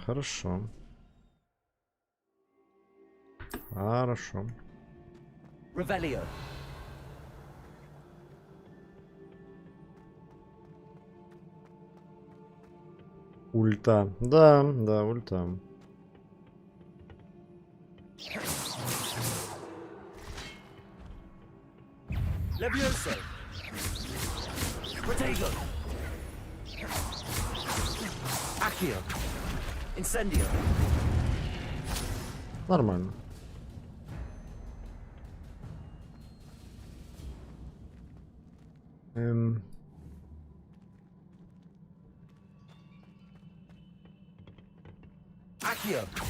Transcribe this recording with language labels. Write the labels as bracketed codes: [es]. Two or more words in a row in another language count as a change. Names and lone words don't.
[ru] Хорошо. Хорошо. Revelio. Ульта. Да, да, ульта. Levioso. Protego. Accio. Incendio. Нормально. Accio.